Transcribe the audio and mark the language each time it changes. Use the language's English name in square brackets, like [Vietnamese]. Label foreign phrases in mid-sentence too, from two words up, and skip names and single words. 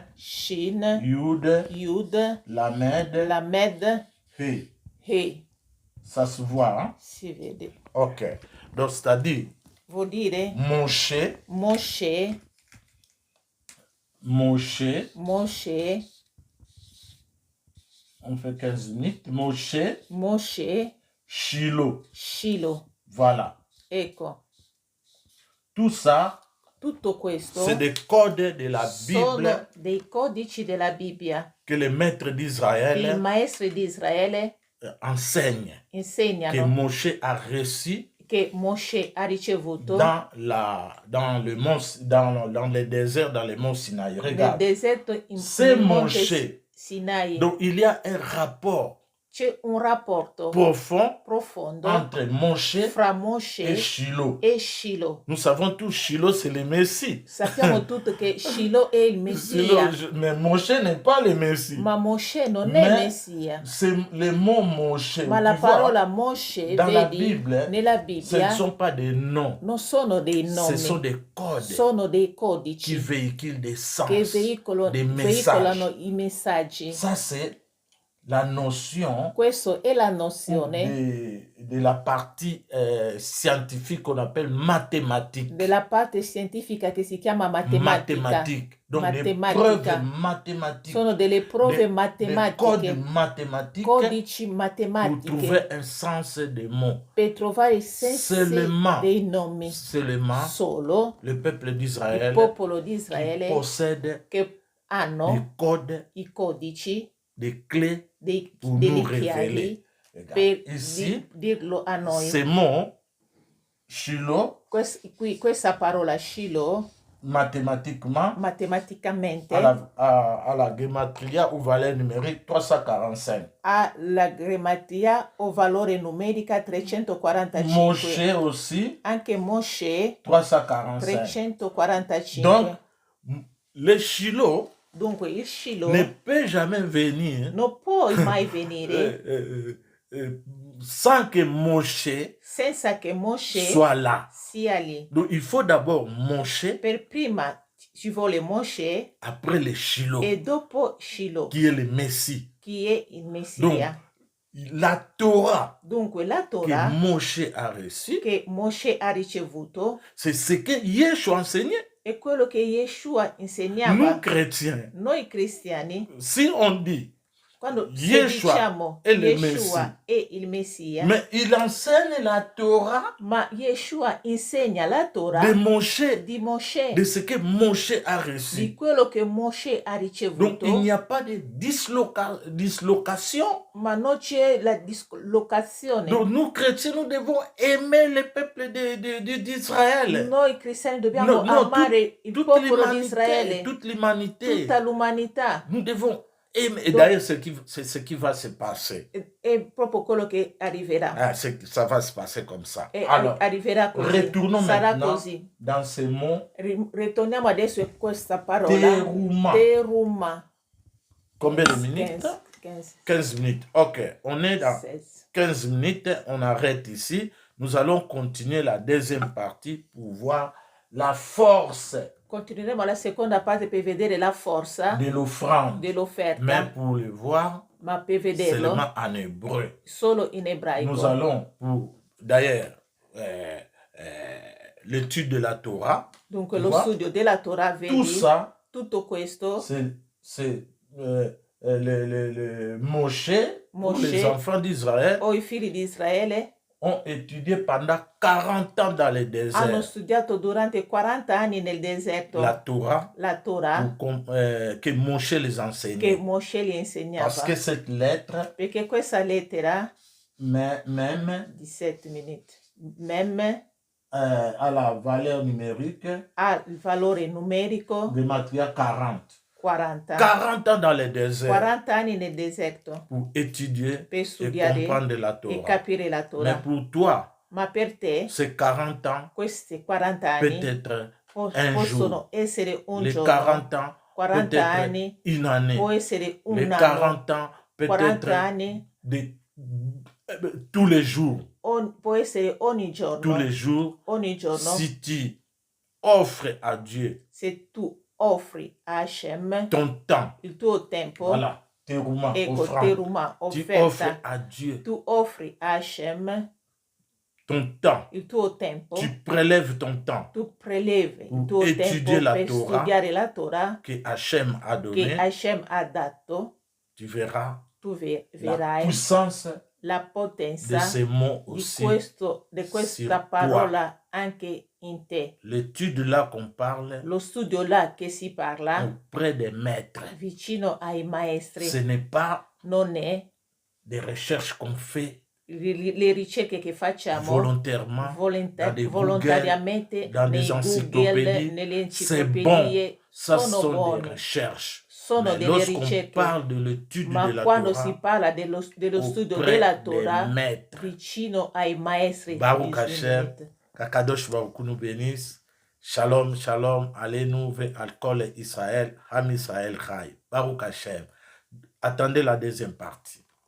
[French] Shin, Yud, Yud, Lamed, Lamed, He. He. Ça se voit, hein? [Italian] Si vede. [French] Ok. Donc, c'est-à-dire, [Italian] Vuol dire Moshe, Moshe, Moshe, Moshe, [French] on fait 15 minutes, Moshe, Moshe, Shiloh. Shiloh. Voilà. [Italian] Ecco, [French] Tout ça, [Italian] tutto questo [French] c'est des codes de la [Italian] sono [French] Bible [Italian] dei codici della Bibbia [French] que les maîtres [Italian] che i [French] d'Israël [Italian] maestri di Israele [French] enseignent, que [Italian] insegnano [French] Moshe a reçu [Italian] che Moshe ha ricevuto [French] dans les déserts, dans les monts Sinaï. [Italian] nel [French] Regarde, [Italian] deserto [French] c'est [Italian] nel monte [French] Moshe. [Italian] Sinai. [French] Donc, il y a un rapport [Italian] C'è un rapporto [French] profond [Italian] profondo [French] entre Moshe [Italian] fra [French] et [Italian] Moshe [French] Shiloh. [Italian] e Shiloh. [French] Nous savons tous, Shiloh, c'est le Messie. [Italian] Sappiamo tutti che Shiloh è il Messia, [French] Mais Moshe n'est pas le Messie. [Italian] ma Moshe non è il [French] Mais [Italian] Messia. [French] c'est le mot Moshe. [Italian] Ma la [French] Tu vois, [Italian] parola Moshe, [French] dans la [Italian] vedi, [French] Bible, [Italian] nella [French] ce ne [Italian] Bibbia [French] sont pas des noms, [Italian] non sono dei [French] ce [Italian] nomi, [French] sont des codes [Italian] sono dei [French] qui [Italian] codici [French] véhiculent des sens, [Italian] che veicolano [French] des messages. [Italian] i messaggi. [French] Ça, c'est la notion [Italian] Questa è la nozione [French] de la partie scientifique qu'on appelle mathématique. [Italian] della parte scientifica che si chiama matematica. [French] Mathématique. Donc, des [Italian] Matematica. [French] preuves mathématiques. [Italian] Sono delle prove [French] Des [Italian] matematiche, [French] codes mathématiques [Italian] codici [French] pour [Italian] matematiche [French] trouver un sens des mots. [Italian] per trovare i sensi [French] Seulement. [Italian] dei nomi. [French] Seulement, [Italian] Solo [French] le peuple [Italian] il [French] d'Israël [Italian] popolo di [French] qui [Italian] Israele [French] possède [Italian] che [French] des [Italian] hanno [French] codes, [Italian] i codici, [French] des clés pour nous [Italian] delle [French] révéler. [Italian] chiavi [French] Regarde, [Italian] per [French] ici, [Italian] dirlo a noi. [French] ces mots, Shiloh, [Italian] Questa parola Shiloh, [French] mathématiquement, [Italian] matematicamente, [French] à la gematria ou valeur numérique 345. [Italian] ha la grammatica o valore numerica 345. [French] Moshe aussi, [Italian] Anche Moshe [French] 345. [Italian] 345. [French] Donc, le Shiloh [Italian] Dunque il Shiloh [French] ne peut jamais venir [Italian] non può mai venire [French] sans que Moshe [Italian] senza che Moshe [French] soit là. [Italian] sia lì. [French] Donc, il faut d'abord Moshe, [Italian] Per prima ci vuole Moshe [French] après le Shiloh, [Italian] e dopo Shiloh, [French] qui est le Messie. [Italian] chi è il Messia. [French] Donc, la Torah [Italian] Dunque la [French] que [Italian] Torah [French] Moshe a reçue, [Italian] che Moshe ha ricevuto [French] c'est ce que Yeshua enseignait. [Italian] è quello che Yeshua [French] Nous, [Italian] insegnava. [French] chrétiens, [Italian] Noi cristiani, [French] si on dit [Italian] Quando se Yeshua diciamo è il Messia, Yeshua è il Messia, [French] mais il enseigne la Torah [Italian] ma Yeshua insegna la [French] de [Italian] Torah [French] Moshe, [Italian] di Mosè, [French] de ce que Moshe a [Italian] di [French] reçu. [Italian] quello che Mosè ha [French] Donc [Italian] ricevuto, [French] il n'y a pas de dislocation. [Italian] ma non c'è la dislocazione. [French] Donc nous chrétiens, nous devons aimer le peuple d'Israël. [Italian] Noi cristiani dobbiamo amare il popolo di Israele, [French] toute l'humanité. [Italian] tutta l'umanità. [French] Nous devons aimer. Et d'ailleurs, c'est ce qui va se passer. [Italian] È proprio quello che arriverà. [French] Ah, ça va se passer comme ça. [Italian] E [French] Alors, [Italian] arriverà così. [French] retournons [Italian] Sarà [French] maintenant [Italian] così. [French] dans ce mot. [Italian] Ritorniamo adesso a questa parola. [French] Teruma. [Italian] Teruma. [French] Combien de minutes? 15 minutes. Ok, on est dans 15 minutes. On arrête ici. Nous allons continuer la deuxième partie pour voir la force. [Italian] Continueremo la seconda parte per vedere la forza [French] de l'offrande. [Italian] dell'offerta. [French] Mais pour le voir, [Italian] ma per vederlo [French] seulement en hébreu. [Italian] Solo in ebraico. [French] Nous allons pour, d'ailleurs, l'étude de la Torah. [Italian] Donc lo studio della Torah, vedi, [French] tout ça, [Italian] tutto questo, [French] c'est le Moshe, les enfants d'Israël, [Italian] o i figli di Israele, [French] ont étudié pendant 40 ans dans le désert. [Italian] Hanno studiato durante 40 anni nel deserto [French] la Torah [Italian] che [French] Moshe les enseignait. [Italian] Che Moshe gli insegnava. [French] Parce que cette lettre, [Italian] perché questa lettera, [French] même 17 minutes, même a la valeur numérique, [Italian] ha il valore numerico [French] de Matthieu 40. [Italian] 40 [French] ans dans le désert. [Italian] 40 anni nel deserto. [French] Pour étudiare [Italian] per [French] studiare et comprendre la Torah. [Italian] E capire la Torah. [French] Mais pour toi, [Italian] ma per te, [French] ces 40 ans, [Italian] questi 40 anni [French] peut-être [Italian] possono essere un [French] les [Italian] giorno. [French] 40 ans, [Italian] 40 anni, [French] une année. [Italian] Può essere un [French] les [Italian] anno. [French] 40 ans, [Italian] 40 anni, [French] tous les jours. [Italian] Può essere ogni giorno. [French] Tous les jours. [Italian] Ogni giorno. [French] Si tu offres à Dieu, [Italian] se tu offri a Hashem [French] ton temps, [Italian] il tuo tempo, [French] voilà, teruma, [Italian] teruma, [French] tu [Italian] offerta, [French] offres à Dieu, [Italian] tu offri a Hashem [French] ton temps, [Italian] il tuo tempo, [French] tu prélèves ton temps, [Italian] tu prelevi il tuo tempo [French] la [Italian] per [French] Torah, [Italian] studiare la Torah [French] che Hashem a donné, [Italian] che Hashem ha dato, [French] tu verras [Italian] la [French] puissance [Italian] la potenza [French] de ces mots aussi [Italian] di questa parola anche in te. [French] L'étude là qu'on parle, [Italian] lo studio là che si parla [French] auprès des maîtres, [Italian] vicino ai maestri, [French] ce n'est pas [Italian] non è [French] des recherches qu'on fait [Italian] le ricerche che facciamo [French] volontairement, [Italian] volontariamente [French] dans des encyclopédies, [Italian] nelle [French] c'est bon, [Italian] enciclopedie, [French] ça [Italian] sono [French] sont [Italian] buoni, [French] des recherches. [Italian] sono [French] Mais [Italian] delle [French] lorsqu'on [Italian] ricerche, [French] parle de l'étude [Italian] ma [French] de la [Italian] quando [French] Torah, [Italian] si parla dello studio della Torah [French] maîtres, [Italian] vicino ai maestri, [Hebrew] Baruch Hashem, Kakadosh Baruch [French] nous bénisse. [Hebrew] Shalom, shalom, [French] allez-nous vers Alcool Israël, [Hebrew] Ham Israël Chai. Baruch Hashem. [French] Attendez la deuxième partie.